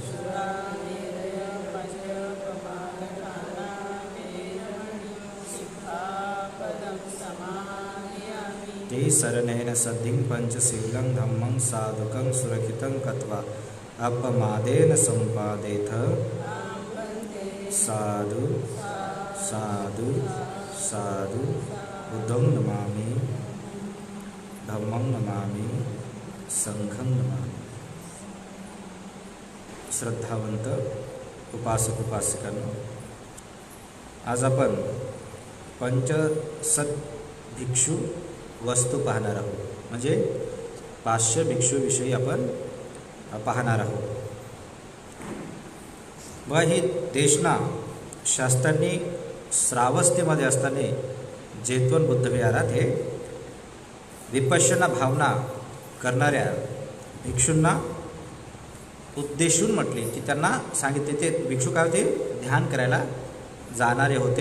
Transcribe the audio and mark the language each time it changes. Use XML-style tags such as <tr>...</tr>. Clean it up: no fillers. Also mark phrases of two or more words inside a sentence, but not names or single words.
<pi>ते शरणेन सद्धिं पंचशीलं धम्मं साधुकं सुरक्षितं कृत्वा अपमादेन संपादेथ। साधु साधु साधु। बुद्धं नमामि, धम्मं नमामि, संघं नमामि।</pi> <mr>श्रद्धावंत उपासक उपासिकांनो, आज आपण पंचसत भिक्षू वस्तू पाहणार आहोत, म्हणजे 500 भिक्षूविषयी आपण पाहणार आहोत। व ही देशना शास्त्रांनी श्रावस्तीमध्ये असताना जेतवन बुद्ध विहारात हे विपश्यना भावना करणाऱ्या भिक्षूंना उद्देशून म्हटले की त्यांना सांगितले ते भिक्षू काय होते, ध्यान करायला जाणारे होते.</mr>